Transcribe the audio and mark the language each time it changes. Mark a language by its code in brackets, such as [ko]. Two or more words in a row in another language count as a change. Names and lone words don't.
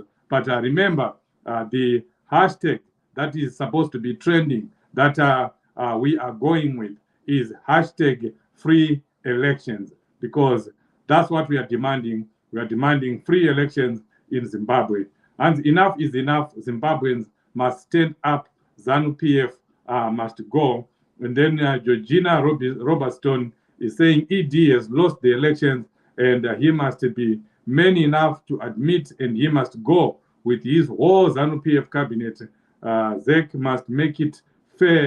[en] But remember, the hashtag that is supposed to be trending, that we are going with, is hashtag free elections, because that's what we are demanding. We are demanding free elections in Zimbabwe. And enough is enough. Zimbabweans must stand up. ZANU-PF must go. And then Georgina Robertson is saying ED has lost the elections and he must be man enough to admit, and he must go with his whole ZANU-PF cabinet. ZEC must make it fair.